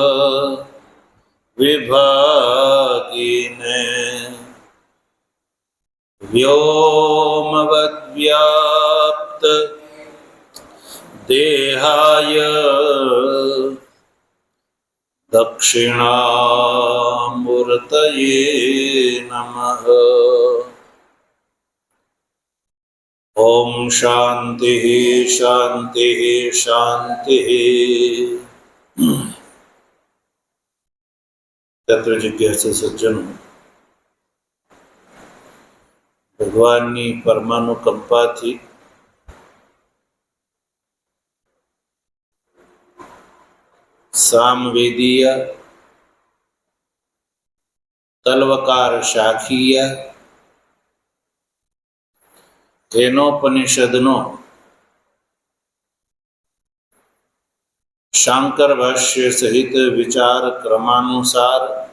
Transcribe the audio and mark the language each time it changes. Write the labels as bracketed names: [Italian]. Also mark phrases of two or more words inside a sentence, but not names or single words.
[Sanskrit] विभागिने व्योमवद्व्याप्त देहाय दक्षिणामूर्तये नमः। ओम शांति शांति शांति। [Hindi] तत्व जिज्ञासु सज्जनों, [Gujarati] ભગવાનની પરમાનુકંપાથી સામવેદીય તલવકાર શાખીય કેનોપનિષદનો શાંકર ભાષ્ય સહિત વિચાર ક્રમાનુસાર